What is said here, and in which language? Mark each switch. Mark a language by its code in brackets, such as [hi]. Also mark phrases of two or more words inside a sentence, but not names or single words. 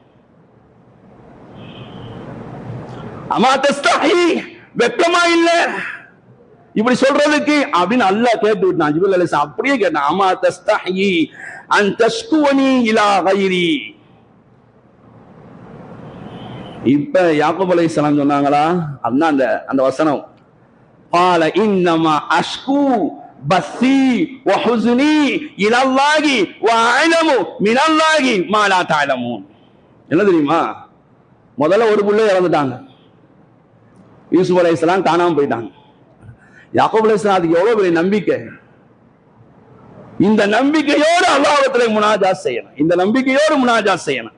[ar] أما تستحي, [ta] வெட்கமா இல்ல இப்படி சொல்றதுக்கு அப்படின்னு அல்லாஹ் கேட்டு விட்டான். ஜிப்ரீல் அலைஹிஸ்ஸலாம் அப்படியே கேட்டான், [ar] أما تستحي أن تشكوني إلى غيري. [ta] இப்ப யாக்கூப் அலைஹிஸ்ஸலாம் சொன்னாங்களா, அதான் அந்த வசனம், [ar] قال انما اشكو بثي وحزني الى الله واعلم من الله ما لا تعلمون. [ta] என்ன தெரியுமா? முதல்ல ஒரு புள்ள இறந்துட்டாங்க, யூசுப் அலைஹிஸ்ஸலாம் காணாம போயிட்டாங்க. யாக்கூப் அலைஹிஸ்ஸலாம் அதுக்கு எவ்வளவு பெரிய நம்பிக்கை. இந்த நம்பிக்கையோடு அல்லாஹ்விடத்திலே முனாஜாத் செய்யணும், இந்த நம்பிக்கையோடு முனாஜாத் செய்யணும்.